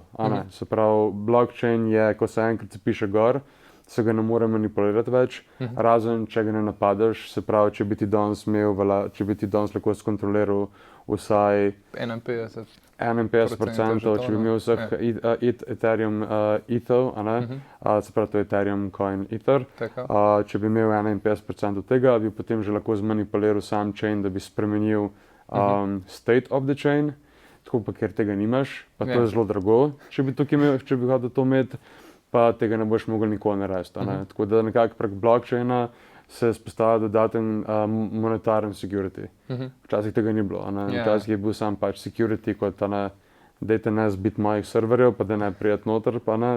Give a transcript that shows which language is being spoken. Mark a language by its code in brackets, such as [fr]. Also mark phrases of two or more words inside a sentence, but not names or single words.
[sl] Se pravi, blockchain je, ko se enkrat zapiše gor, se ga ne more manipulirati več, razen če ga ne napadeš, se pravi, če bi ti danes lahko skontroliral vsaj 51%, če bi imel vseh Ethereum ETH-ov, se pravi, to je Ethereum Coin Ether, če bi imel 51% tega, bi potem že lahko zmanipuliral sam chain, da bi spremenil [en] state of the chain, [sl] tako pa ker tega nimaš, pa to je zelo drago, če bi hotel to imeti, pa tega ne boš mogel nikoli narediti. Tako da nekako prek blockchaina se spostavlja dodaten monetaren security. Včasih tega ni bilo. Včasih je bil sam pač security kot dajte ne zbiti mojih serverjev, pa da ne prijeti noter, pa ne.